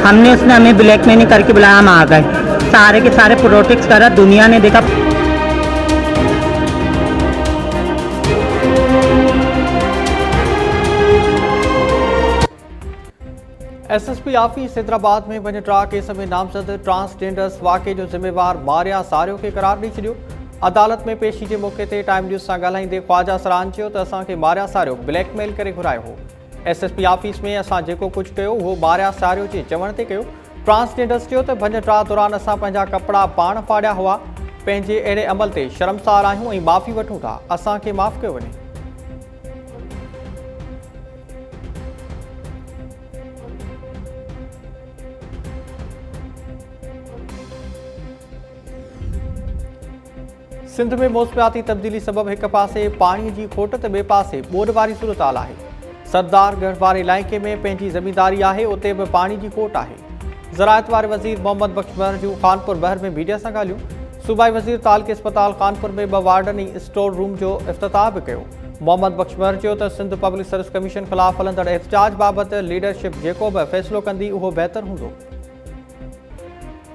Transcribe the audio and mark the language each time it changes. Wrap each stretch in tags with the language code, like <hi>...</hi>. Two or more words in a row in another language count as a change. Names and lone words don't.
<ur>ہم نے اس نے ہمیں بلیک میلنگ کرکے بلایا، ہم آ گئے۔ سارے کے سارے پروٹیکٹ کرا، دنیا نے دیکھا.</ur> <sd>SSP ऑफिस हैदराबाद में वञ ट्रा केस में नामज़द ट्रांसजेंडर्स वाक़े जो ज़िम्मेवार मारिया सारियो खे करार ॾेई छॾियो। अदालत में पेशी जे मौक़े ते टाइम न्यूज़ सां ॻाल्हाईंदे ख्वाजा सरान चयो त असांखे मारिया सारियो ब्लैकमेल करे घुरायो हो। SSP ऑफिस में असां जेको कुझु कयो उहो मारिया सारियो जे चवण ते कयो। ट्रांसजेंडर्स चयो त भञ ट्रा दौरान असां पंहिंजा कपिड़ा पाण फाड़िया हुआ। पंहिंजे अहिड़े अमल ते शर्मसार आहियूं ऐं माफ़ी वठूं था। असांखे माफ़ कयो वञे। सिंध में मौसमियाती तब्दीली सबब एक पासे पानी की खोट तो बे पासे बोड वारी सूरत हाल है। सरदारगढ़ वारे इलाइक़े में पंहिंजी ज़मींदारी है, उते भी पानी की खोट है। ज़राअत वारे वज़ीर मोहम्मद बख्श महर जूं खानपुर बहर में मीडिया से ॻाल्हियूं। सूबाई वज़ीर तालके अस्पताल खानपुर में 2</sd> <en>warden store room</en> <sd>जो इफ्तिताह भी कयो। मोहम्मद बख्श महर चयो त सिंध पब्लिक सर्विस कमीशन ख़िलाफ़ हलंदड़ एहतजाज बाबति लीडरशिप जेको भी फ़ैसिलो कंदी उहो बेहतर हूंदो।</sd>